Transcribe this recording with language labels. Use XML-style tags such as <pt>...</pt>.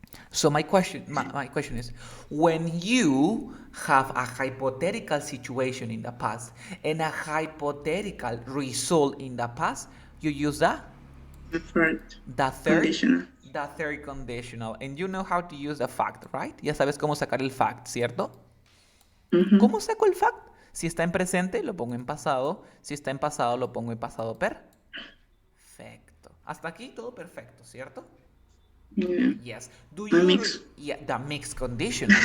<en>So my question is, when you have a hypothetical situation in the past and a hypothetical result in the past, you use the third Conditional. The third conditional. And you know how to use the fact, right?</en> <es>Ya sabes cómo sacar el fact, ¿cierto? ¿Cómo saco el fact? Si está en presente, lo pongo en pasado. Si está en pasado, lo pongo en pasado perfecto. Hasta aquí todo perfecto, ¿cierto?</es> <en>Yeah. Yes. Do you the mixed conditional.</en>